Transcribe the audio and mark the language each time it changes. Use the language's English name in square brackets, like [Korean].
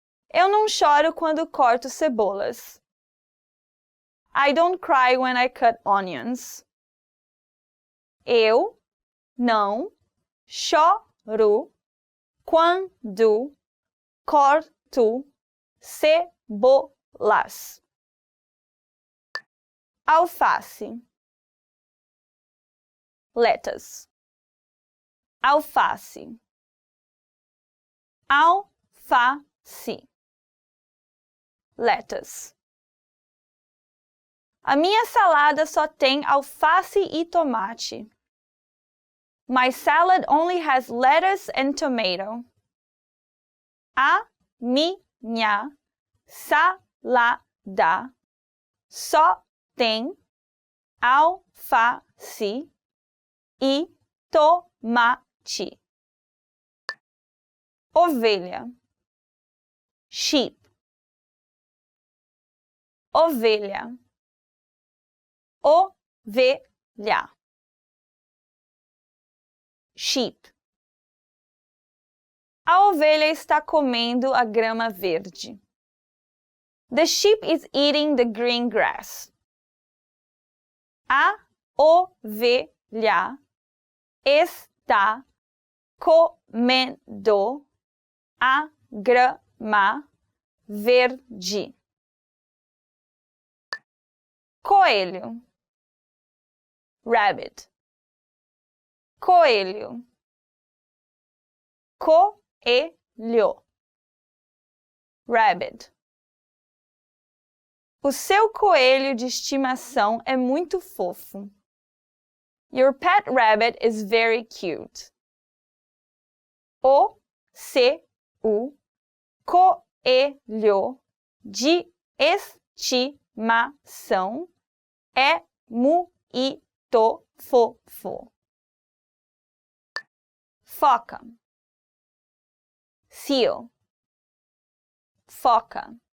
[Portuguese] Eu não choro quando corto cebolas. [English] I don't cry when I cut onions. [Portuguese] Eu não choro quando corto cebolas. Alface. [English] Lettuce. [Portuguese] Alface. Alface. [English] Lettuce. [Portuguese] A minha salada só tem alface e tomate. [English] My salad only has lettuce and tomato. [Portuguese] A minha salada só tem alface e tomate. Ovelha. [English] Sheep. [Portuguese] Ovelha. Ovelha. [English] Sheep. [Portuguese] A ovelha está comendo a grama verde. [English] The sheep is eating the green grass. [Portuguese] A ovelha está comendo a grama verde. Coelho. [English] Rabbit. [Portuguese] Coelho. Coelho. [English] Rabbit. [Portuguese] O seu coelho de estimação é muito fofo. [English] Your pet rabbit is very cute. [Portuguese] O seu coelho de estimação é muito fofo. Foca. [English] Seal. [Portuguese] Foca.